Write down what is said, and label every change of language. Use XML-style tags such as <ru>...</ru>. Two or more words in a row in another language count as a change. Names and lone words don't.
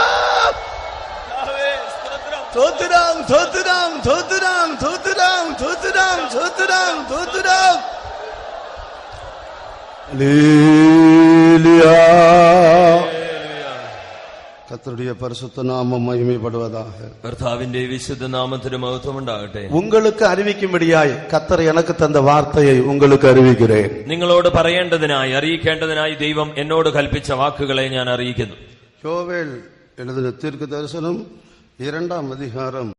<ta>ஸ்தோத்திரம் ஸ்தோத்திரம் ஸ்தோத்திரம் ஸ்தோத்திரம் ஸ்தோத்திரம் ஸ்தோத்திரம் ஸ்தோத்திரம். ஹல்லேலூயா. கர்த்தருடைய பரிசுத்த நாமம் மகிமைப்படுவதாக.</ta> <ml>കർത്താവിന്റെ വിശുദ്ധ നാമത്തിന് മഹത്വം ഉണ്ടാകട്ടെ.</ml> <ta>உங்களுக்கு அறிவிக்கும்படியாய் கர்த்தர் எனக்கு தந்த வார்த்தையை உங்களுக்கு அறிவிக்கிறேன்.</ta> <ml>നിങ്ങളോട് പറയേണ്ടതിനായി, അറിയിക്കേണ്ടതിനായി ദൈവം എന്നോട് കൽപ്പിച്ച വാക്കുകളെ ഞാൻ അറിയിക്കുന്നു.</ml> <ta>யோவேல் எழுதின தீர்க்க தரிசனம் 2ஆம் அதிகாரம்</ta>